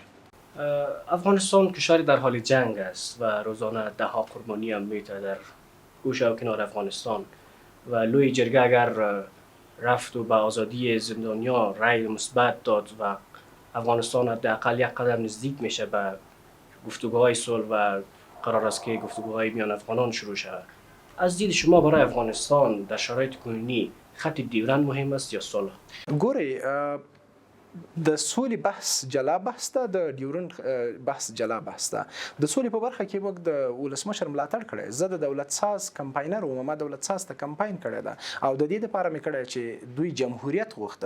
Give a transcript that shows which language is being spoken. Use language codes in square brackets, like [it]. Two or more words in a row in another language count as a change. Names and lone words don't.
[fa] افغانستان کشوری در حال جنگ است و روزانه ده ها قربانی هم میته در گوشه و کنار افغانستان و لوی جرگه اگر رفت و به آزادی زندانیا رأی مثبت داد و افغانستان حداقل یک قدم نزدیک میشه به گفتگوهای صلح و قرار است که گفتگوهای میان افغانان شروع شود. از دید شما برای افغانستان در شرایط کنونی خط دیورند مهم است یا صلح؟ [ps] ګورئ د سولې بحث جلا بحث ده، د ډیورند بحث جلا بحث ده. د سولې په برخه کې موږ د ولسمشر ملاتړ کړی. زه د دولت ساز کمپاینر وم، ما دولت ساز ته کمپاین کړی ده او د دې لپاره مې کړی چې دوی جمهوریت غوښته.